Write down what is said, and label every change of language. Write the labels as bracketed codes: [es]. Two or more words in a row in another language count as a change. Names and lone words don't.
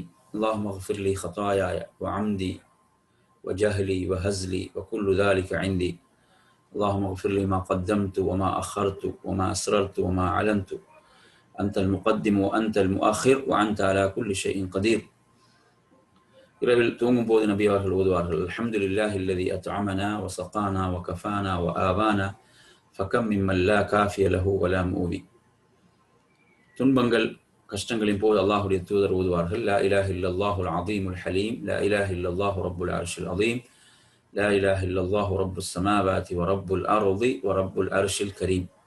[ar] اللهم اغفر لي خطاياي وعمدي وجهلي وهزلي وكل ذلك عندي. اللهم اغفر لي ما قدمت وما أخرت وما أسررت وما أعلنت. أنت المقدم وأنت المؤخر وأنت على كل شيء قدير. [ta] இரவில் தூங்கும் போது நபி அவர்கள் ஓதுவார்கள், [ar] الحمد لله الذي أطعمنا وسقانا وكفانا وآوانا فكم ممن لا كافي له ولا مؤوي. [ta] துன்பங்கள் கஷ்டங்களின் போது அல்லாஹ்வுடைய தூதர் ஓதுவார்கள், [ar] لا إله إلا الله العظيم الحليم لا إله إلا الله رب العرش العظيم لا إله إلا الله رب السماوات ورب الأرض ورب العرش الكريم.